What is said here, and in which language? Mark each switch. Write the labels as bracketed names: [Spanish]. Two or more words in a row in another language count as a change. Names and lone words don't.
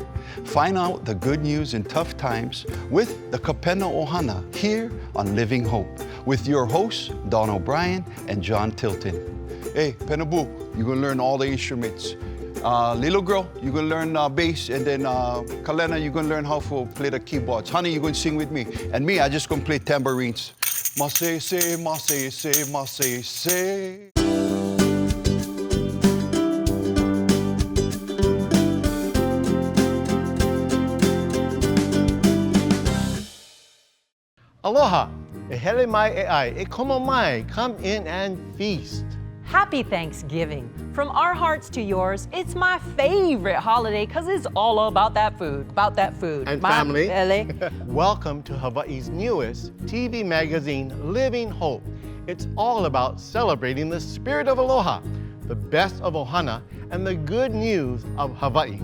[English] Find out the good news in tough times with the Kapena Ohana here on Living Hope with your hosts, Don O'Brien and John Tilton. Hey, Penabu, you're gonna learn all the instruments. Little girl, you're gonna learn bass, and then Kalena, you're gonna learn how to play the keyboards. Honey, you're gonna sing with me. And me, I just gonna play tambourines. Mase se, mase se, mase se. [Hawaiian] Aloha, ehele mai e ai, e komo mai, [English] come in and feast. Happy Thanksgiving. From our hearts to yours, it's my favorite holiday because it's all about that food, And My family. belly. Welcome to Hawaii's newest TV magazine, Living Hope. It's all about celebrating the spirit of aloha, the best of Ohana, and the good news of Hawaii.